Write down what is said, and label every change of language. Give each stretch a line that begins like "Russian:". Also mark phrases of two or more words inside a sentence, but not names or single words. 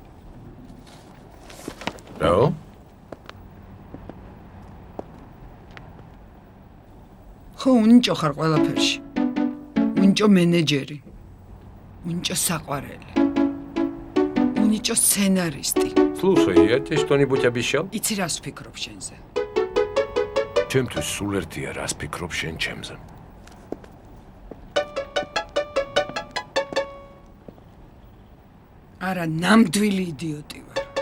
Georgian: რაო? ხო, უნიჭო ხარ ყველაფერში. უნიჭო მენეჯერი. უნიჭო საყვარელი. უნიჭო სცენარისტი.
Russian: Слушай, я тебе что-нибудь обещал?
Georgian: იცი რას ვფიქრობ შენზე? ჩემთვის სულ ერთია, რას ფიქრობ შენ ჩემზე. არა, ნამდვილი იდიოტი ვარ.